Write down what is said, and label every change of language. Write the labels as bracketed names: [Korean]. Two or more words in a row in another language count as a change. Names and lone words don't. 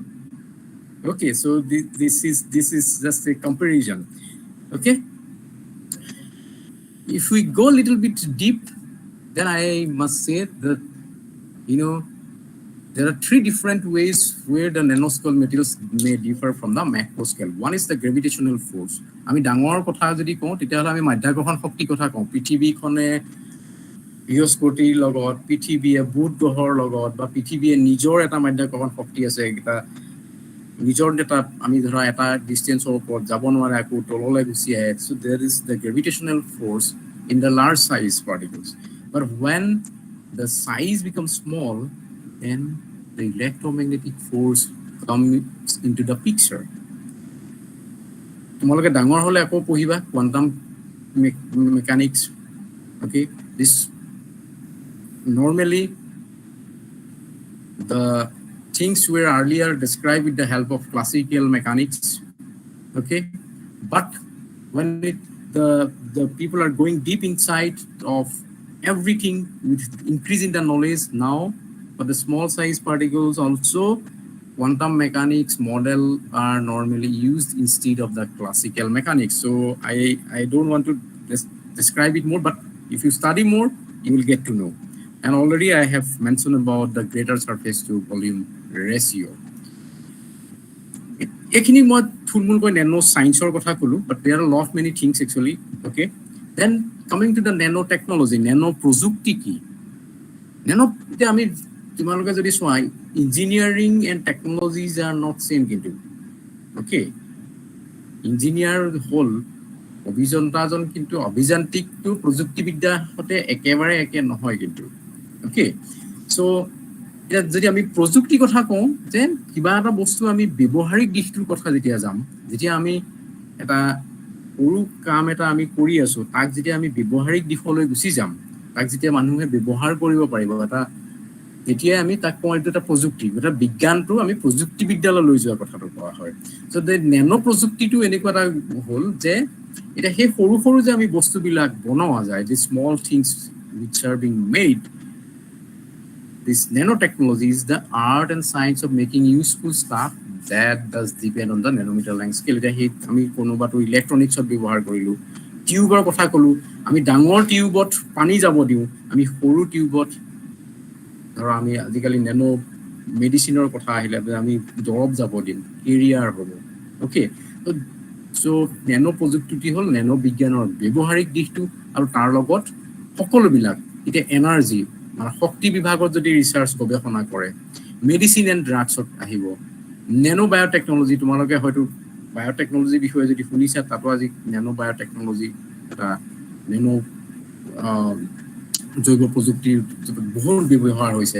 [English] Okay, so this is just a comparison. Okay, if we go a little bit deep, then I must say that there are 3 different ways where the nanoscale materials may differ from the macro scale. One is the gravitational force. [Assamese] আমি ডাঙৰ কথা যদি কওঁ তেতিয়াহ'লে আমি মাধ্যাকৰ্ষণ শক্তি কথা কওঁ। পৃথিৱীখনে বৃহস্পতিৰ লগত, পৃথিৱীয়ে বুধ গ্ৰহৰ লগত, বা পৃথিৱীয়ে নিজৰ এটা মাধ্যাকৰ্ষণ শক্তি আছে, এটা নিজৰ এটা আমি ধৰা এটা ডিষ্টেন্সৰ ওপৰত যাব নোৱাৰে, আকৌ তললৈ গুচি আহে। [English] So there is the gravitational force in the large size particles. But when the size becomes small, then the electromagnetic force comes into the picture. [Assamese] তোমালোকে ডাঙৰ হলে আকৌ পঢ়িবা [English] quantum mechanics. Okay, this normally the things were earlier described with the help of classical mechanics. Okay, but when the people are going deep inside of everything with increasing the knowledge now, for the small size particles also, quantum mechanics model are normally used instead of the classical mechanics. So I don't want to describe it more, but if you study more, you will get to know. And already I have mentioned about the greater surface to volume ratio. [Assamese] এইখিনি মই থুলমূলকৈ [English] nano science- [Assamese] ৰ কথা ক'লো, [English] but there are a lot many things actually. Okay, then coming to the nanotechnology, nano [Assamese] প্ৰযুক্তি কি? nano এতিয়া আমি তোমালোকে যদি চোৱা, [English] engineering and technologies are not same কিন্তু. [Assamese] Okay, ইঞ্জিনিয়াৰ হ'ল অভিযন্তাজন, কিন্তু অভিযান্ত্ৰিকটো প্ৰযুক্তিবিদ্যাৰ সৈতে একেবাৰে একে নহয় কিন্তু. [English] Okay, so [Assamese] এতিয়া যদি আমি প্ৰযুক্তি কথা কওঁ, যে কিবা এটা বস্তু আমি ব্যৱহাৰিক দিশটোৰ কথা যেতিয়া যাম, যেতিয়া আমি এটা সৰু কাম এটা আমি কৰি আছো, তাক যেতিয়া আমি ব্যৱহাৰিক দিশলৈ গুচি যাম, তাক যেতিয়া মানুহে ব্যৱহাৰ কৰিব পাৰিব, এটা তেতিয়া আমি তাক কওঁ এইটো এটা প্ৰযুক্তি, এটা বিজ্ঞানটো আমি প্ৰযুক্তিবিদ্যালৈ লৈ যোৱাৰ কথাটো কোৱা হয়। সো নেনো প্ৰযুক্তিটো এনেকুৱা এটা হ'ল যে এটা সেই সৰু সৰু যে আমি বস্তুবিলাক বনোৱা যায়, [English] the small things which are being made, this nanotechnology is the art and science of making useful stuff that does depend on the nanometer length scale. [Assamese] এটা সেই আমি কোনোবাটো ইলেক্ট্ৰনিক্সত ব্যৱহাৰ কৰিলো, টিউবৰ কথা ক'লো, আমি ডাঙৰ টিউবত পানী যাব দিওঁ, আমি সৰু টিউবত ধৰা আমি আজিকালি নেনো মেডিচিনৰ কথা আহিলে আমি দৰব যাব দিম, কেৰিয়াৰ হ'ব। [English] Okay, so [Assamese] নেনো প্ৰযুক্তি হ'ল নেনো বিজ্ঞানৰ ব্যৱহাৰিক দিশটো, আৰু তাৰ লগত সকলোবিলাক এতিয়া এনাৰ্জি মানে শক্তি বিভাগত যদি ৰিচাৰ্চ গৱেষণা কৰে, [English] medicine and drugs [Assamese] আহিব, [English] nano biotechnology, [Assamese] তোমালোকে হয়তো বায়'টেকনলজিৰ বিষয়ে যদি শুনিছা, তাতো আজি [English] nano biotechnology [Assamese] এটা নেনো জৈৱ প্ৰযুক্তিৰ বহুত ব্যৱহাৰ হৈছে।